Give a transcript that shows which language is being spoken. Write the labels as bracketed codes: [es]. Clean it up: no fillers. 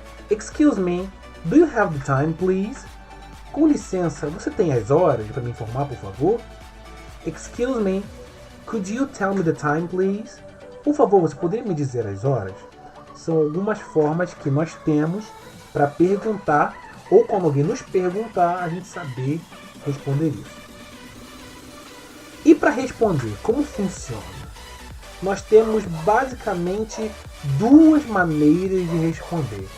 [en] Excuse me, do you have the time, please? [pt] Com licença, você tem as horas para me informar, por favor? [en] Excuse me, could you tell me the time, please? [pt] Por favor, você poderia me dizer as horas? São algumas formas que nós temos para perguntar, ou quando alguém nos perguntar, a gente saber responder isso. E para responder, como funciona? Nós temos basicamente duas maneiras de responder.